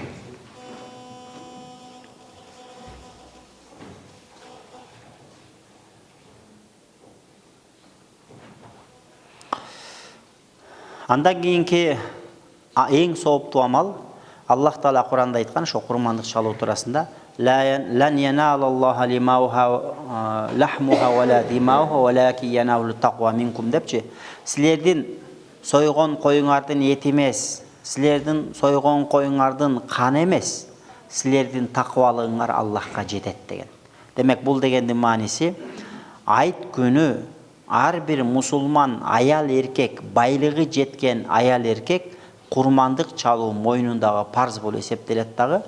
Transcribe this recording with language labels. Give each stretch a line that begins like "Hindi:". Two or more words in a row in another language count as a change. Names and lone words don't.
Kyrgyz: Андан кийинки эң сооптуу амал Аллах Таала Куранда айткан ошо курмандык чалуу туурасында
Arabic: لن ينال الله لحومها ولا دماؤها ولكن يناله التقوى منكم
Kyrgyz: депчи. Силердин сойгон коюңардын эти эмес, силердин сойгон коюңардын каны эмес, силердин таквалыгыңар Аллахка жетет деген. Демек бул дегендин мааниси айт күнү ар бир мусулман аял эркек, байлыгы жеткен аял эркек курмандык чалуу мойнундагы парз болуп эсептелет дагы.